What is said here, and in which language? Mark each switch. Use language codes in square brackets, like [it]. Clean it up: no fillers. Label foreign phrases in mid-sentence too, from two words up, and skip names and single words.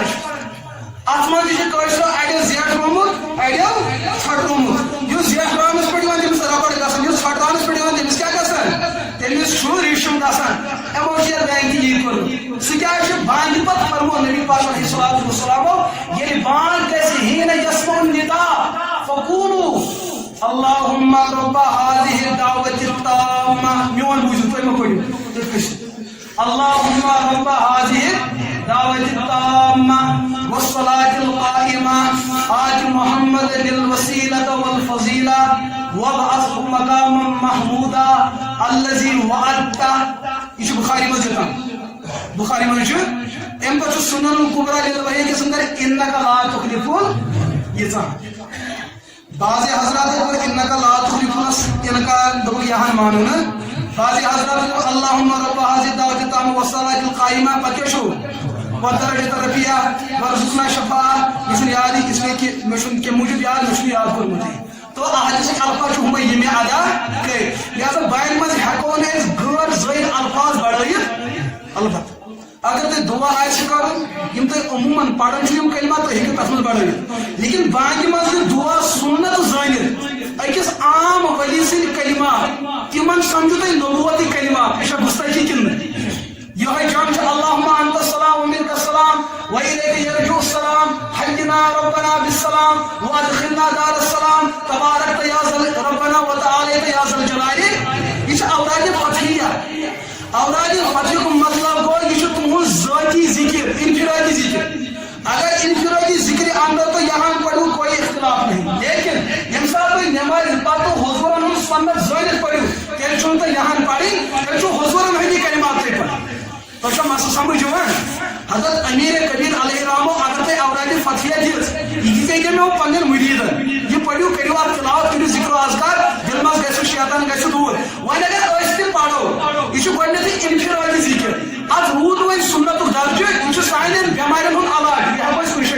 [ks] چھِ اتھ منٛز تہِ چھِ کٲشرو اڑیو زیٹھرومُت اڑیو ژھٹرومُت یُس زیٹھراونس پٮ۪ٹھ یِوان تٔمِس ربڑ گژھان یُس ژھٹراونس پٮ۪ٹھ یِوان تٔمِس کیٛاہ گژھان تٔمِس چھُ ریشم گژھان [en] emotional bank [ks] تہِ یی کوٚرمُت سُہ کیٛاہ چھُ بانگہِ پتہٕ فرمو نبی پاک علیہ الصلوۃ والسلامو ییٚلہِ بانگ گژھِ [ar] حیٖنَ یسمعُ النِدا فقولوا اللهم رب هذه الدعوة التامة [ks] میون بوٗزِو تُہۍ مہ پٔرِو تُہۍ کھٔسِو [ar] اللهم رب هذه الدعوة التامة والصلاة القائمة آت محمد الوسيلة والفضيلة وابعثه مقاما محمودا الذي وعدته [ks] یہ بخاری منٛز لکھان بخاری منٛز چھُ امہِ پتہٕ چھُ سنن الکبرى للبیہقی کِس اندر [ar] انک لا تخلف المیعاد [ur] بعض حضرات کو [ar] انک لا تخلف [ks] انکا دوٚپُکھ یہان مانو نہٕ [ur] بعض حضرات کو [ar] اللهم رب هذه الدعوة التامة والصلاة القائمة [ks] پتہٕ کیٛاہ چھُ [ar] والدرجة الرفيعة وارزقنا الشفاعة [ks] یہ چھُنہٕ یاد [ur] اس لیے کہ [ks] مےٚ چھُنہٕ کمہِ موٗجوٗب یاد مےٚ چھُنہٕ یاد کوٚرمُتٕے تو احادیث الفاظ چھُ ہُمے یِم مےٚ ادا کٔرۍ لہذا بیان منٛز ہٮ۪کو نہٕ أسۍ غٲر زٲیِد الفاظ بڑھٲیِتھ البتہ اگر تۄہہِ دعا آسہِ کرُن یِم تُہۍ عموٗمن پران چھِو یِم کلمات تُہۍ ہیٚکِو تتھ منٛز بڑھٲیِتھ لیکن بانگہِ منٛز یہِ دعا سُنت زٲنِتھ أکِس عام ؤلی سٕنٛدۍ کلمات تِمن سمجھو تُہۍ نبوتی کلمات یہِ چھا گُستٲخی کِنہٕ نہٕ یِہوے جنگ چھُ [ar] اللهم انت السلام ومنك السلام واليك يرجع السلام حينا ربنا بالسلام وادخلنا دار السلام تبارك يا ذا ربنا وتعالى يا ذا الجلال [ks] یہ چھُ اوراد فتحیہ اوراد فتحیہ کو مطلب گوٚو یہ چھُ تُہنٛز ذٲتی ذکر انفرادی ذکر [ur] اگر انفرادی ذکر اندر تو یہاں پڑھو کوئی اختلاف نہیں [ks] لیکن ییٚمہِ ساتہٕ تُہۍ نٮ۪مازِ پتہٕ حضوٗرن ہُنٛد سنت زٲنِتھ پٔرِو تیٚلہِ چھُنہٕ تۄہہِ یہاں پرٕنۍ تیٚلہِ چھُ حضوٗرن ہٕنٛدی کلمات تۄہہِ پرٕنۍ تۄہہِ چھا مسلہٕ سمجھ یِوان حضرت امیر کبیر علیہ رحمو اگر تۄہہِ اورادِ فتحیہ دِژ یہِ دِژے مےٚ پننٮ۪ن مُریٖدن یہِ پٔرِو کٔرِو اتھ تلاوت کٔرِو ذکر و اذکار دِلہِ منٛز گژھِو شیطان گژھِ دوٗر وۄنۍ اگر أسۍ تہِ پرو یہِ چھُ گۄڈنیتھٕے انفرادی ذکر اتھ روٗد وۄنۍ سنتُک درجہٕ یہِ چھُ سانٮ۪ن بٮ۪مارٮ۪ن ہُنٛد علاج یہِ ہٮ۪کو أسۍ